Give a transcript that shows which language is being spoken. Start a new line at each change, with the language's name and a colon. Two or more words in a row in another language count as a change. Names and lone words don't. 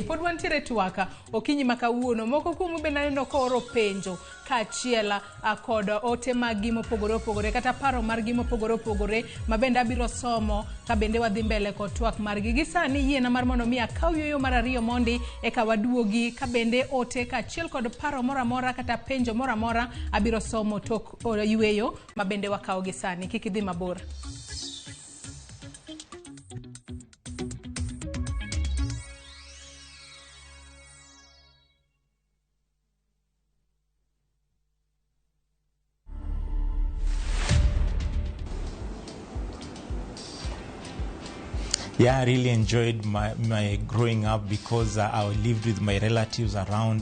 Luo (Kenya and Tanzania): Pod wantiere twaka okinyi makawuono moko kuomu be naneno koro penjo kachiela kod ote magi mopogore opogore kata paro margi mopogore opogore mabende abiro somo ka bende wadhi mbele kod twak margi. Gisani yiena mar mondo mi akaw yoyo mar ariyo mondi eka waduogi ka bende ote kachiel kod paro mora mora kata penjo mora mora abiro somo tok yweyo mabende wakaw gisani. Kik idhi mabor.
English: Yeah, I really enjoyed my growing up because I lived with my relatives around.